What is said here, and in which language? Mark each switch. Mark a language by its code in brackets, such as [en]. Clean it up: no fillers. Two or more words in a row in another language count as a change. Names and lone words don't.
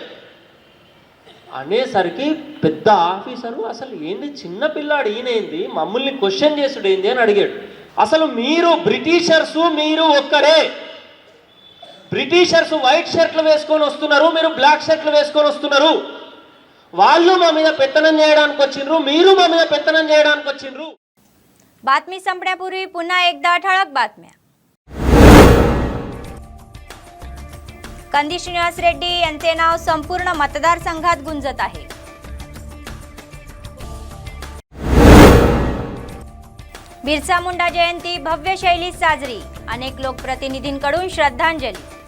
[te] అనేసరికి పెద్ద ఆఫీసరు అసలు ఏంది చిన్న పిల్లాడు ఈయనేంది, మమ్మల్ని క్వశ్చన్ చేసుడు ఏంది అని అడిగాడు. అసలు మీరు బ్రిటిషర్స్, మీరు ఒక్కరే. బ్రిటిషర్స్ [en] white shirts [te] వేసుకొని వస్తున్నారు, మీరు [en] black shirts [te] వేసుకొని వస్తున్నారు. వాళ్ళు మా మీద పెత్తనం చేయడానికి వచ్చిండ్రు, మీరు మా మీద పెత్తనం చేయడానికి వచ్చిండ్రు. [mr] बातमी संपण्यापूर्वी पुन्हा एकदा ठळक बातम्या. कंदी श्रीनिवास रेड्डी यांचे नाव संपूर्ण मतदारसंघात गुंजत आहे. बिरसा मुंडा जयंती भव्य शैलीत साजरी, अनेक लोकप्रतिनिधींकडून श्रद्धांजली.